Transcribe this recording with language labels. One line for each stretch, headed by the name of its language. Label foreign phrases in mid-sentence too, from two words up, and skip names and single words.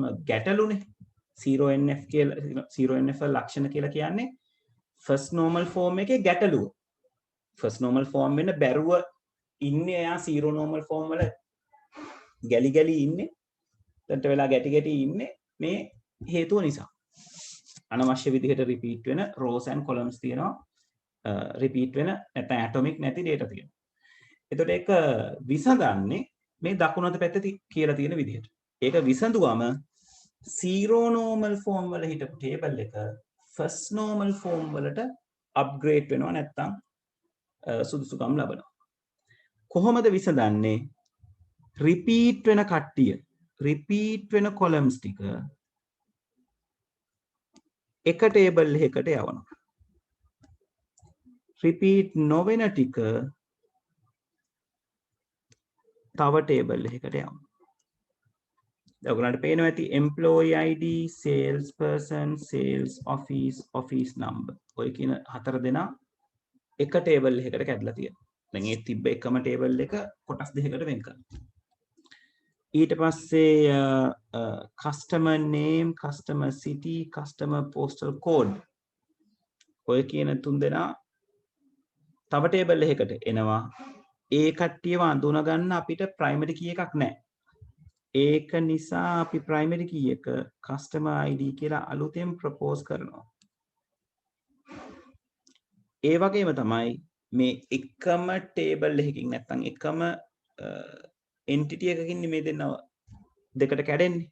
Sinhala: ගැටලුනේ 0NF කියලා 0NF වල ලක්ෂණ කියලා කියන්නේ
English: first normal form
Sinhala: එකේ ගැටලුව
English: first normal form
Sinhala: වෙන බැරුව ඉන්නේ එයා
English: 0 normal form
Sinhala: වල ගැලි ගැලි ඉන්නේ දැන්ට වෙලා ගැටි ගැටි ඉන්නේ මේ හේතුව නිසා අනවශ්‍ය විදිහට රිපීට් වෙන
English: rows and columns
Sinhala: තියෙනවා රිපීට් වෙන නැත්නම් ඇටොමික් නැති data තියෙනවා එතකොට ඒක විසඳන්නේ මේ දකුණු අත පැත්තේ කියලා තියෙන විදිහට. ඒක විසඳුවම
English: zero normal form
Sinhala: වල හිටපු table එක
English: first normal form
Sinhala: වලට upgrade වෙනවා නැත්නම් සුදුසුකම් ලබනවා. කොහොමද විසඳන්නේ? repeat වෙන කට්ටිය repeat වෙන columns ටික එක table එකකට යවනවා. repeat නොවන ටික තව table එකකට යමු. ඔයගොල්ලන්ට පේනවා ඇති
English: employee ID, sales person, sales office, office number.
Sinhala: ඔය කියන හතර දෙනා එක table එකකට කැඩලා තියෙනවා. දැන් ඒ තිබ්බ එකම table එක කොටස් දෙකකට වෙන් කරනවා. ඊට පස්සේ
English: customer name, customer city, customer postal code.
Sinhala: ඔය කියන තුන් දෙනා තව table එකකට එනවා. ඒ කට්ටියව අඳුන ගන්න අපිට
English: primary key
Sinhala: එකක් නැහැ. ඒක නිසා අපි
English: primary key
Sinhala: එක
English: customer ID
Sinhala: කියලා අලුතෙන් propose කරනවා. ඒ වගේම තමයි මේ එකම table එකකින් නැත්නම් එකම entity එකකින් මේ දෙන්නව දෙකට කැඩෙන්නේ.